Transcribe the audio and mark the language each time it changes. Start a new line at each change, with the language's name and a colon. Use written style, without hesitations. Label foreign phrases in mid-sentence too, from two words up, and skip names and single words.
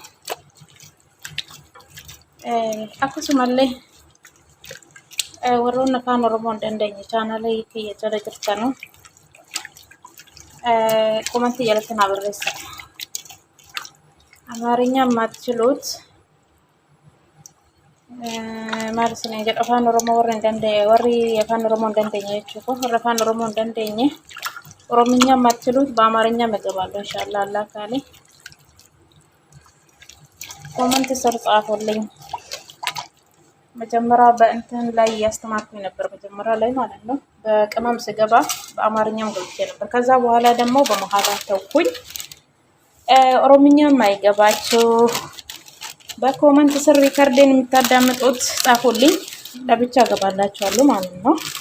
Oromo: Akkasumallee warroonni afaan Oromoo hin dandeenye chaanalii kiyya jala jirtanu komantii jalatti naa barreessaa. Amaarinya የማትችሉት maal isin jedhu afaan Oromoo warri afaan Oromoo hin dandeenye jechuudha. Warri afaan Oromoo hin dandeenye
Amharic: ኦሮምኛ የማትችሉት በአማርኛ መገባለሁ ኢንሻአላህ አላህ ካለ ኮመንት ስር ጻፉልኝ። መጀመሪያ በእንትን ላይ እያስተማርኩኝ ነበር። መጀመሪያ ላይ ማለት ነው በቅመም ስገባ በአማርኛም ገብቼ ነበር። ከዛ በኋላ ደግሞ በመሀል ተውኩኝ። ኦሮምኛም አይገባችሁ በኮመንት ስር ሪከርዴን የምታዳምጡት ጻፉልኝ፣ ለብቻ ገባላችኋለሁ ማለት ነው።